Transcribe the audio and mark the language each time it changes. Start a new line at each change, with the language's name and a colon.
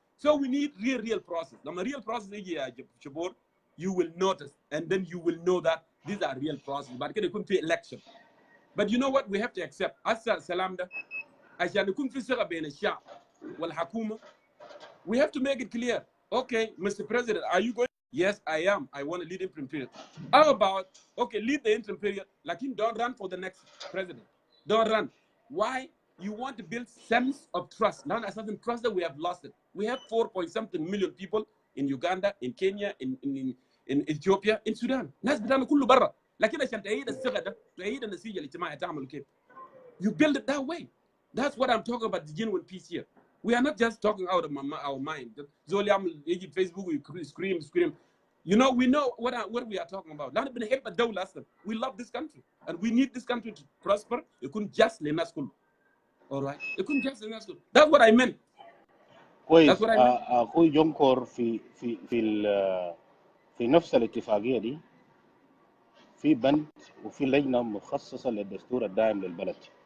English: So we need real process.
Arabic: لما real process يجي يا شبور,
English: you will notice and then you will know that these are real process.
Arabic: بعد كده يكون في election.
English: But you know what we have to accept?
Arabic: هسه السلام ده عشان يكون في ثقة بين الشعب والحكومة.
English: We have to make it clear. Okay, Mr. President, are you going? Yes, I am. I want to lead interim period. How about, okay, lead the interim period, lakini don't run for the next president. Don't run. Why? You want to build sense of trust. Now, as in trust that we have lost it. We have 4-point-something million people in Uganda, in Kenya, in Ethiopia, in Sudan.
Arabic: ناس بتعمل كله برا. لكن عشان تعيد الثقة ده, تعيد النسيج الاجتماعي تعمل كيف?
English: You build it that way. That's what I'm talking about, the genuine peace here. We are not just talking out of our mind.
Arabic: زول يعمل يجي في فيسبوك scream.
English: We know what we are talking about.
Arabic: لأن بنحب الدولة أصلا.
English: We love this country and we need this country to prosper.
Arabic: يكون just للناس كله.
English: All right.
Arabic: يكون just للناس كله.
English: That's what I meant.
Arabic: كويس. أخوي جونكور في نفس الاتفاقية دي في بند وفي لجنة مخصصة للدستور الدائم للبلد.